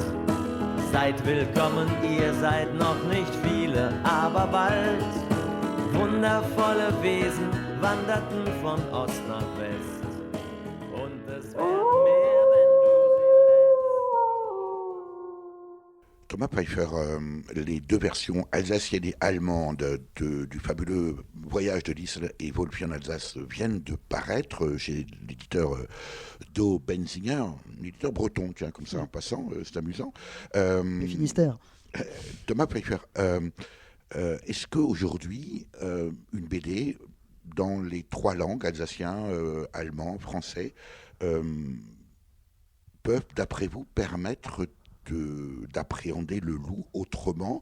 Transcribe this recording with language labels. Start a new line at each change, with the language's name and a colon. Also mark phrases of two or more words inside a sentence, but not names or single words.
German: Seid willkommen, ihr seid noch nicht viele, aber bald. Wundervolle Wesen wanderten von Ost nach West. Und es werden mehr, wenn du sie lässt.
French: Thomas Pfeiffer, les deux versions alsaciennes et allemandes du fabuleux Voyage de Lisle et Wolfie en Alsace viennent de paraître chez l'éditeur Do Benzinger, un éditeur breton, tiens, comme ça en passant, c'est amusant. Le Finistère. Thomas Pfeiffer, est-ce qu'aujourd'hui, une BD dans les trois langues, alsacien, allemand, français, peuvent, d'après vous, permettre d'appréhender le loup autrement?